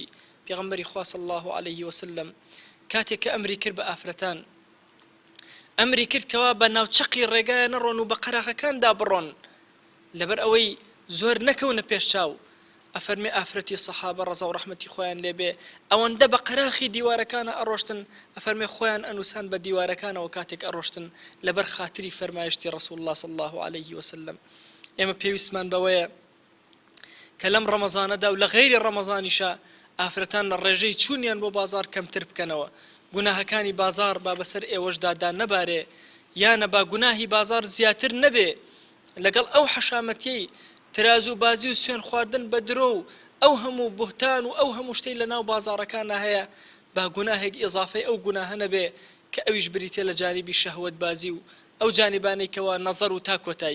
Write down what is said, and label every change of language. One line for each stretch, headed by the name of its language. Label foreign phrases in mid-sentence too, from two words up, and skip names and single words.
Central Kurdish: پێغەمبەری خوا
Arabic: صلی الله عليه وسلم
Central Kurdish: کاتێک کە ئەمری کرد بە ئافرەتان، ئەمری کرد کەوا بە ناوچەقی ڕێگایە نەڕۆن و بە قەراغەکاندا بڕۆن، لەبەر ئەوەی زۆر نەکەونە پێش چاو، ئەفەرمێ ئافرەتی سەحابە ڕەزا و ڕەحمەتی خۆیان لێبێ ئەوەندە بە قەراخی دیوارەکانە ئەڕۆشتن ئەفەرمێ خۆیان ئەنووسان بە دیوارەکانەوە کاتێک ئەڕۆشتن لەبەر خاتری فەرمایشتی ڕەسوول الله
Arabic: صلی الله عليه وسلم.
Central Kurdish: ئێمە پێویستمان بەوەیە کە لەم ڕەمەزانەدا و لە غەیری ڕەمەزانیشە ئافرەتان لە ڕێژەی چوونیان بۆ بازار کەمتر بکەنەوە، گوناهەکانی بازار با بەسەر ئێوەشدادا نەبارێ، یانە با گوناهی بازار زیاتر نەبێ لەگەڵ ئەو حەشامەتیەی تراز و بازی و سوێن خواردن بە درۆ و ئەو هەموو بوهتان و ئەو هەموو شتەی لە ناو بازارەکانە هەیە با گوناهێک ئیضافەی ئەو گوناهە نەبێ کە ئەویش بریتێ لە جانیبی شەهوەت بازی و ئەو جانیبانەی کەوا نەزەر و تاکۆتایی.